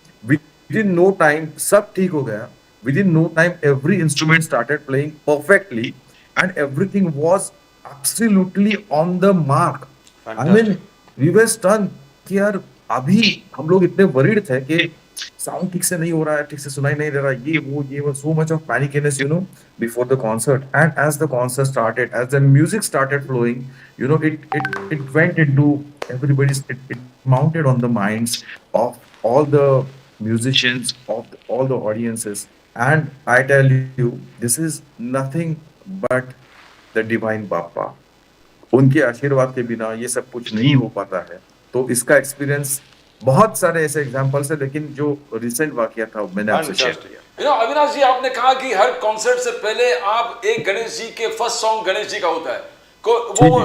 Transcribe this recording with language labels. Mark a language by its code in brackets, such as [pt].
[en] within no time [hi] सब ठीक हो गया। [en] Within no time every instrument started playing perfectly and everything was absolutely on the mark. I mean fantastic. We were stun [hi] कि यार अभी हम लोग इतने वरीड थे कि साउंड ठीक से नहीं हो रहा है, ठीक से सुनाई नहीं दे रहा, ये वो [en] So much of panicness before the concert. And as the concert started, as the music started flowing, it went into everybody's, it mounted on the minds of all the musicians, of all the audiences. And I tell you, this is nothing but the divine Bappa. [hi] उनके आशीर्वाद के बिना ये सब कुछ नहीं हो पाता है। तो इसका एक्सपीरियंस बहुत सारे ऐसे एग्जांपल्स है, लेकिन जो रिसेंट वाकया था वो मैंने आपसे शेयर [en] Fantastic. [hi] किया। अविनाश जी, आपने कहा कि हर कॉन्सर्ट से पहले आप एक गणेश जी के फर्स्ट सॉन्ग गणेश जी का होता है। जी,